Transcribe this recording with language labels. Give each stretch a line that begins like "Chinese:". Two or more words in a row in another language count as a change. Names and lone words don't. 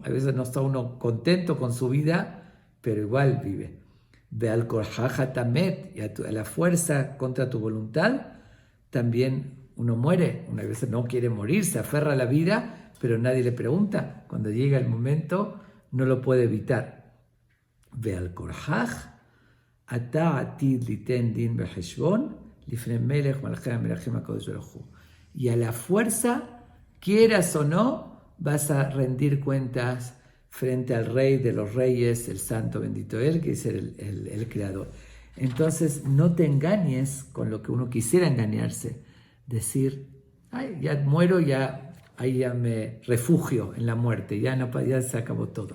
Spanish: A veces no está uno contento con su vida, pero igual vive.
Hebrew: ועל כרחך אתה מת.
Spanish: Y a la fuerza, contra tu voluntad, también uno muere. Una vez no quiere morir, se aferra a la vida, pero nadie le pregunta. Cuando llega el momento, no lo puede evitar.
Hebrew: ועל כרחך, אתה עתיד ליתן דין בחשבון, לפני מלך מלכי המלכים הקדוש ברוך הוא.
Spanish: Y a la fuerza, quieras o no, vas a rendir cuentas frente al Rey de los Reyes, el Santo bendito Él, que es el Creador. Entonces, no te engañes con lo que uno quisiera engañarse. Decir, ay, ya muero, ahí ya me refugio en la muerte, ya se acabó todo.